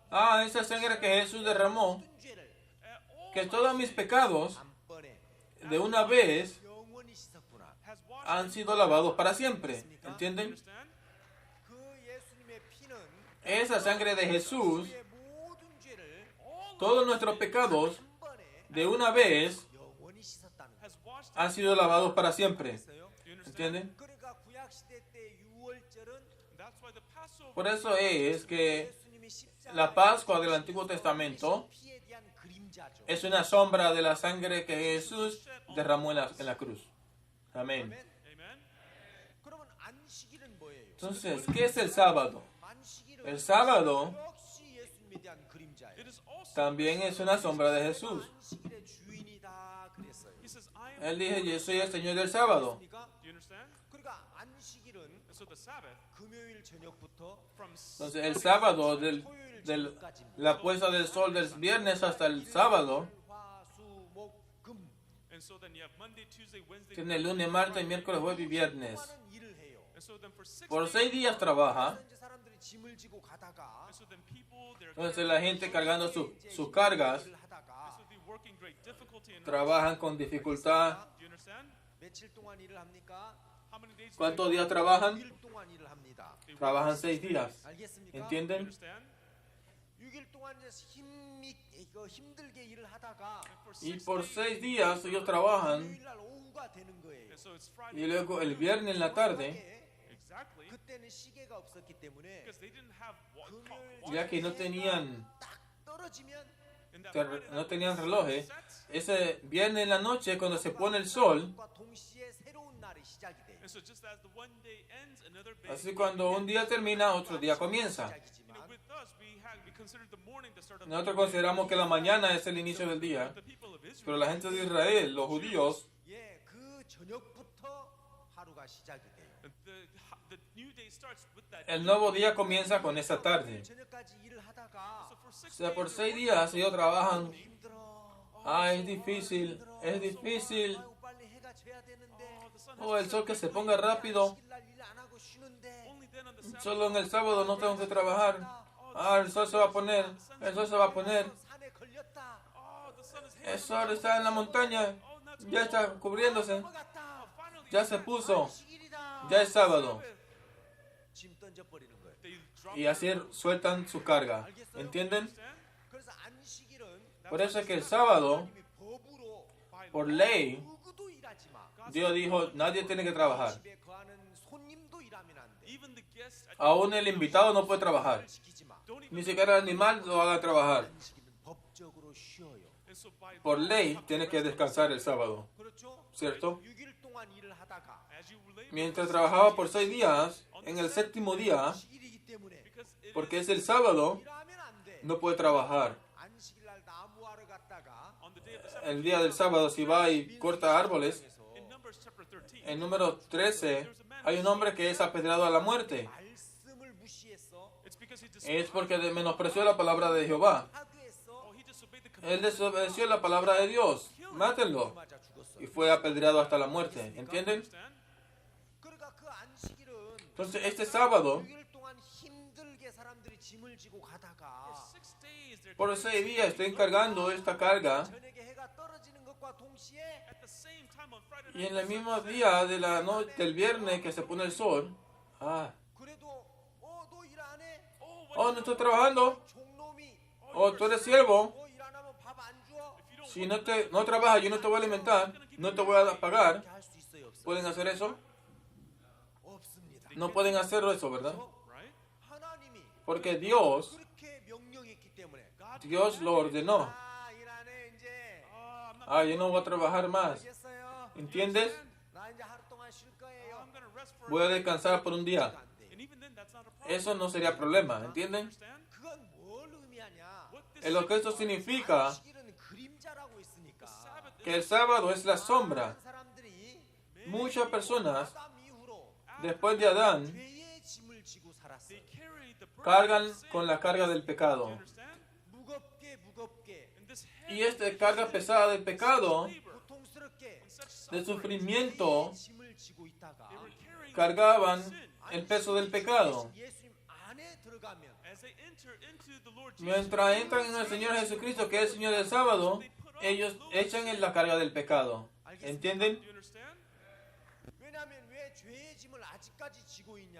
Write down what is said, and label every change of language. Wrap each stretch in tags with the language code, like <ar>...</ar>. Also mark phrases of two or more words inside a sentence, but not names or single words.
<es>Ah, esa sangre que Jesús derramó,</es> <ko>모든 죄를</ko> <en>all</en> <es>que todos mis pecados</es> <ko>단번에</ko> <es>de una vez</es> <ko>영원히 씻었구나.</ko> <en>has washed.</en> <es>han sido lavados para siempre. ¿Entienden?</es> <en>Understand?</en> <ko>그 예수님의 피는</ko> <es>Esa sangre de Jesús,</es> <ko>우리의 모든 죄를</ko> <es>todos nuestros pecados</es> <ko>단번에</ko> <es>de una vez</es> <ko>영원히 씻었다는 거예요.</ko> <en>Has washed.</en> <es>han sido lavados para siempre.</es> <ko>그래서요?</ko> <en>Do you understand?</en> <es>¿Entienden?</es> <ko>그러니까 구약 시대 때 유월절은</ko> <en>That's why the Passover</en> <es>Por eso es que</es> <ko>예수님이 십자가에</ko> <es>la Pascua del Antiguo Testamento</es> <ko>피에 대한 그림자죠.</ko> <es>es una sombra de la sangre que Jesús derramó en la cruz. Amén.</es> <ko>아멘.</ko> <en>Amen.</en> <ko>그러면 안식일은 뭐예요?</ko> <es>Entonces, ¿qué es el sábado?</es> <ko>안식일은</ko> <es>El sábado</es> <ko>역시 예수님에 대한 그림자예요.</ko> <en>It is also.</en> <es>también es una sombra de Jesús.</es> <ko>안식일의 주인이다 그랬어요.</ko> <en>He says, I am.</en> <es>Él dijo, yo soy el Señor del sábado.</es> <ko>그러니까</ko> <en>Do you understand?</en> <ko>그러니까 안식일은</ko> <en>And so the Sabbath</en> <ko>금요일 저녁부터</ko> <en>from</en> <es>Entonces, el sábado, la puesta del sol del viernes hasta el sábado,</es> <ko>화, 수, 목, 금</ko> <en>And so then you have Monday, Tuesday, Wednesday,</en> <es>Tiene lunes, martes, miércoles, jueves y viernes.</es> <ko>동안은 일을 해요.</ko> <en>and so then for 6</en> <es>Por</es> <en>days,</en> <es>6 días trabaja.</es> <ko>그래서 이제 사람들이 짐을 지고 가다가</ko> <en>and so then people, they're</en> <es>Entonces la gente cargando sus cargas</es> <ko>일을 하다가</ko> <en>so they're working great difficulty and</en> <es>trabajan con dificultad.</es> <en>do you understand?</en> <ko>며칠 동안 일을 합니까?</ko> <en>How many days do</en> <es>¿Cuántos</es> <en>they</en> <es>días trabajan?</es> <ko>6일 동안 일을 합니다.</ko> <es>Trabajan 6 días.</es> <ko>알겠습니까?</ko> <es>¿Entienden?</es> <en>understand?</en> <ko>6일 동안 이제 힘들게 일을 하다가</ko> <en>For</en> <es>Y 6 por</es> <en>days,</en> <es>6 días ellos trabajan</es> <ko>토요일 날 오후가 되는 거예요.</ko> <en>and so it's Friday.</en> <es>y luego el viernes en la tarde,</es> <en>Exactly.</en> <ko>그때는 시계가 없었기 때문에</ko> <en>Because they didn't have</en> <ko>금요일</ko> <es>ya que no tenían,</es> <ko>딱 떨어지면</ko> <en>in that</en> <es>que</es> <en>Friday</en> <es>no</es> <en>night,</en> <es>tenían relojes,</es> <en>sets,</en> <es>ese viernes en la noche cuando se pone el sol,</es> <ko>과 동시에 새로운 날이 시작이 돼요.</ko> <en>and so just as the one day ends, another day.</en> <es>así cuando un día termina, otro día comienza.</es> <en>You know,</en> <ko>시작이지만</ko> <en>with us, we consider the morning the start of the</en> <es>Nosotros</es> <en>day.</en> <es>consideramos que la mañana es el inicio del día,</es> <en>The people of Israel,</en> <es>pero la gente de Israel, los judíos,</es> <ko>예, 그 저녁부터 하루가 시작이 돼요.</ko> <en>the new day starts with that.</en> <es>el nuevo día comienza con esa tarde.</es> <ko>저녁까지 일을 하다가</ko> <en>So for 6</en> <es>O sea, por</es> <en>days,</en> <es>6 días ellos trabajan.</es> <ko>힘들어.</ko> <es>Ah, es difícil, es difícil.</es> <ko>아이고, 빨리 해가 져야 되는데.</ko> <en>the sun</en> <es>Oh, el sol que se ponga rápido.</es> <ko>일안 하고 쉬는데.</ko> <en>only then on the Sabbath.</en> <es>Solo en el sábado no tengo que trabajar. Ah, el sol se va a poner. El sol se va a poner.</es> <ko>산에 걸렸다.</ko> <en>Oh, the sun is</en> <es>El</es> <en>here.</en> <es>sol está en la montaña. Ya está cubriéndose.</es> <ko>넘어갔다.</ko> <en>Finally,</en> <es>Ya se puso.</es> <ko>안식일이다.</ko> <es>Ya es sábado.</es> <ko>짐 던져버리는 거예요.</ko> <en>they drop</en> <es>Y así sueltan su carga. ¿Entienden?</es> <en>understand?</en> <ko>그래서 안식일은</ko> <es>Por eso es que el sábado,</es> <ko>하나님이 법으로</ko> <es>por ley,</es> <ko>누구도 일하지 마.</ko> <es>Dios dijo, nadie tiene que trabajar.</es> <ko>집에 거하는 손님도 일하면 안 돼.</ko> <en>Even the guests at</en> <es>Aún el invitado no puede trabajar.</es> <ko>시키지 마.</ko> <en>don't even</en> <es>Ni siquiera el animal lo haga trabajar.</es> <ko>안식일은 법적으로 쉬어요.</ko> <en>and so by</en> <es>Por ley, tiene que descansar el sábado.</es> <ko>그렇죠?</ko> <es>¿Cierto?</es> <ko>6일 동안 일을 하다가</ko> <en>as you labor</en> <es>Mientras trabajaba por 6 días, en el séptimo día,</es> <ko>안식일이기 때문에</ko> <en>because it</en> <es>porque es el sábado,</es> <ko>일하면 안 돼.</ko> <es>no puede trabajar.</es> <ko>안식일 날 나무하러 갔다가</ko> <en>on the day of the Sabbath.</en> <es>El día del sábado, si va y corta árboles,</es> <en>In Numbers chapter 13,</en> <es>en número 13, hay un hombre que es apedreado a la muerte.</es> <ko>말씀을 무시했어.</ko> <en>it's because he</en> <es>Es porque menospreció la palabra de Jehová.</es> <ko>파괴했어.</ko> <en>he disobeyed the</en> <es>Él</es> <en>command.</en> <es>desobedeció la palabra de Dios. Mátenlo.</es> <ko>맞아 죽었어.</ko> <es>Y fue apedreado hasta la muerte. ¿Entienden?</es> <en>Understand?</en> <ko>그러니까 그 안식일은</ko> <es>Entonces, este sábado,</es> <ko>6일 동안 힘들게 사람들이 짐을 지고 가다가</ko> <en>6 days they're</en> <es>por 6 días, estoy cargando esta carga.</es> <ko>저녁에 해가 떨어지는 것과 동시에</ko> <en>at the same time on Friday</en> <es>Y</es> <en>night.</en> <es>en el mismo día de la noche, del viernes que se pone el sol,</es> <ko>그래도 너 일 안 해?</ko> <es>oh, no estoy trabajando.</es> <ko>종놈이</ko> <es>Oh, tú eres siervo.</es> <ko>일 안 하면 밥 안 줘?</ko> <es>Si no trabajas, yo no te voy a alimentar, no te voy a pagar.</es> <ko>이렇게 할 수 있어요, 없어요?</ko> <es>¿Pueden hacer eso?</es> <ko>없습니다.</ko> <es>No pueden hacer eso, ¿verdad?</es> <en>Right?</en> <ko>하나님이</ko> <es>Porque Dios,</es> <ko>그렇게 명령했기 때문에</ko> <es>Dios lo ordenó.</es> <ko>일 안 해 이제</ko> <en>I'm not</en> <es>Ah, yo no voy a trabajar más.</es> <ko>알겠어요?</ko> <es>¿Entiendes?</es> <ko>나 이제 하루 동안 쉴 거예요.</ko> <en>I'm going to rest for</en> <es>Voy a descansar por un día.</es> <ko>안 돼.</ko> <en>and even then that's not a problem.</en> <es>Eso no sería problema, ¿entienden?</es> <en>Understand?</en> <ko>그건 뭘 의미하냐?</ko> <en>What this</en> <es>En lo que esto significa</es> <ko>안식일은 그림자라고 있으니까</ko> <en>Sabbath</en> <es>que el sábado es la sombra.</es> <ko>많은 사람들이</ko> <es>Muchas personas,</es> <ko>아담 이후로</ko> <es>después de Adán,</es> <ko>죄의 짐을 지고 살았어요.</ko> <en>they carry the burden</en> <es>cargan</es> <en>of sin.</en> <es>con la carga del</es> <en>You</en> <es>pecado.</es> <en>understand?</en> <ko>무겁게</ko> <en>And this</en> <es>Y esta carga pesada del pecado,</es> <en>labor</en> <ko>고통스럽게</ko> <en>and such</en> <es>de</es> <en>suffering,</en> <es>sufrimiento,</es> <ko>짐을 지고 있다가</ko> <en>they were carrying</en> <es>cargaban</es> <en>sin.</en> <es>el peso del pecado.</es> <ko>예수님 안에 들어가면</ko> <en>As they enter into the Lord Jesus,</en> <es>Mientras entran en el Señor Jesucristo, que es el Señor del sábado, ellos echan en la carga del pecado. ¿Entienden?</es> <en>do you understand?</en> <ko>왜냐하면 왜 죄의 짐을 아직까지 지고 있냐?</ko>